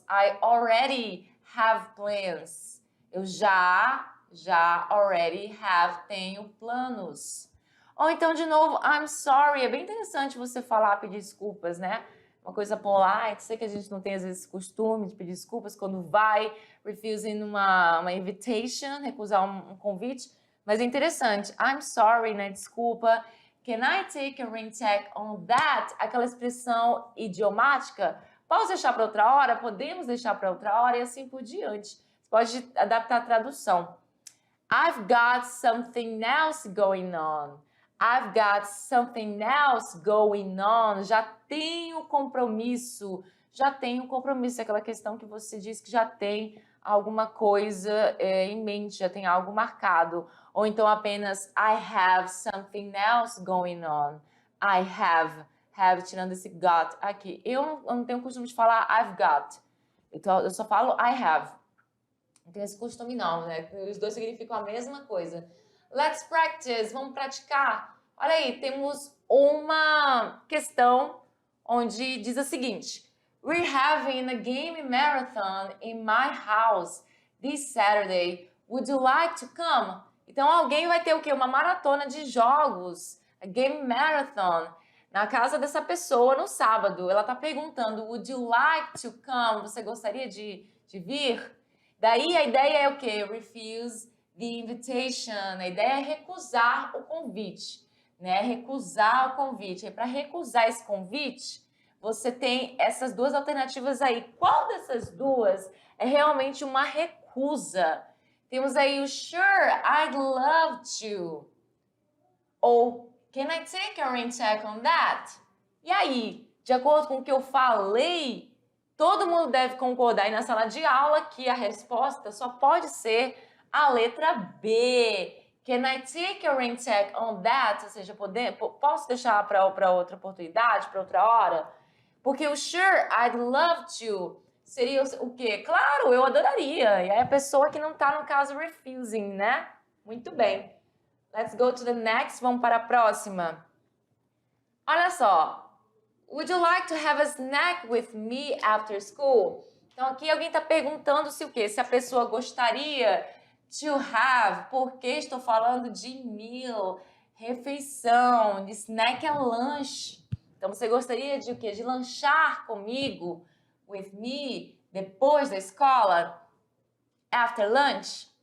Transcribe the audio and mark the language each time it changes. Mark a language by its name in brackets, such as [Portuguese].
[English] I already have plans. [Portuguese] Eu já [English] already have, [Portuguese] tenho planos. Ou então, de novo, [English] I'm sorry. [Portuguese] É bem interessante você falar, pedir desculpas, né? Uma coisa polite. Sei que a gente não tem, às vezes, costume de pedir desculpas quando vai, refusing uma invitation, recusar um convite. Mas é interessante. [English] I'm sorry, [Portuguese] né? Desculpa. [English] Can I take a rain check on that? [Portuguese] Aquela expressão idiomática. Posso deixar para outra hora? Podemos deixar para outra hora? E assim por diante. Você pode adaptar a tradução. [English] I've got something else going on. I've got something else going on. [Portuguese] Já tenho compromisso. Já tenho compromisso. É aquela questão que você diz que já tem alguma coisa em mente, já tem algo marcado. Ou então apenas [English] I have something else going on. I have, [Portuguese] tirando esse got aqui. Eu não tenho o costume de falar [English] I've got. [Portuguese] Eu só falo [English] I have. [Portuguese] Não tem esse costume não, né? Os dois significam a mesma coisa. [English] Let's practice, [Portuguese] vamos praticar. Olha aí, temos uma questão onde diz o seguinte. [English] We're having a game marathon in my house this Saturday. Would you like to come? [Portuguese] Então alguém vai ter o quê? Uma maratona de jogos. [English] A game marathon. [Portuguese] Na casa dessa pessoa no sábado. Ela está perguntando, [English] would you like to come? [Portuguese] Você gostaria de vir? Daí a ideia é o quê? [English] Refuse the invitation. [Portuguese] A ideia é recusar o convite, né? Recusar o convite. E para recusar esse convite, você tem essas duas alternativas aí. Qual dessas duas é realmente uma recusa? Temos aí o [English] sure, I'd love to. Ou can I take a rain check on that? [Portuguese] E aí, de acordo com o que eu falei, todo mundo deve concordar aí na sala de aula que a resposta só pode ser a letra B. [English] Can I take a rain check on that? [Portuguese] Ou seja, posso deixar para outra oportunidade, para outra hora? Porque o [English] sure, I'd love to [Portuguese] seria o quê? Claro, eu adoraria. E aí a pessoa que não está no caso refusing, né? Muito bem. [English] Let's go to the next. [Portuguese] Vamos para a próxima. Olha só. [English] Would you like to have a snack with me after school? [Portuguese] Então aqui alguém está perguntando se o quê? Se a pessoa gostaria to have, porque estou falando de meal, refeição, de snack é lanche. Então você gostaria de o quê? De lanchar comigo, [English] with me, [Portuguese] depois da escola, [English] after lunch?